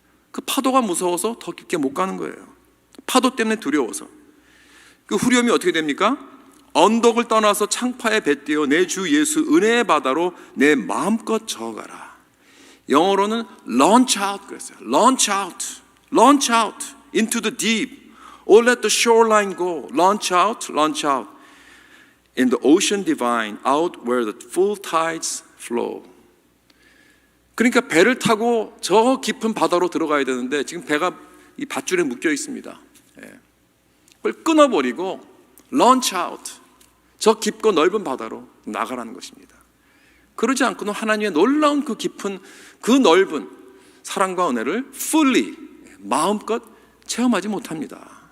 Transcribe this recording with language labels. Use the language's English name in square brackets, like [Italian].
[Korean] 그 파도가 무서워서 더 깊게 못 가는 거예요. 파도 때문에 두려워서. 그 후렴이 어떻게 됩니까? 언덕을 떠나서 창파에 뱉대어 내 주 예수 은혜의 바다로 내 마음껏 저어가라. 영어로는 [English] launch out [Korean] 그랬어요. [English] launch out into the deep or let the shoreline go. launch out in the ocean divine out where the full tides flow. [Korean] 그러니까 배를 타고 저 깊은 바다로 들어가야 되는데 지금 배가 이 밧줄에 묶여 있습니다. 그걸 끊어버리고 [English] launch out, [Korean] 저 깊고 넓은 바다로 나가라는 것입니다. 그러지 않고는 하나님의 놀라운 그 깊은 그 넓은 사랑과 은혜를 fully, 마음껏 체험하지 못합니다.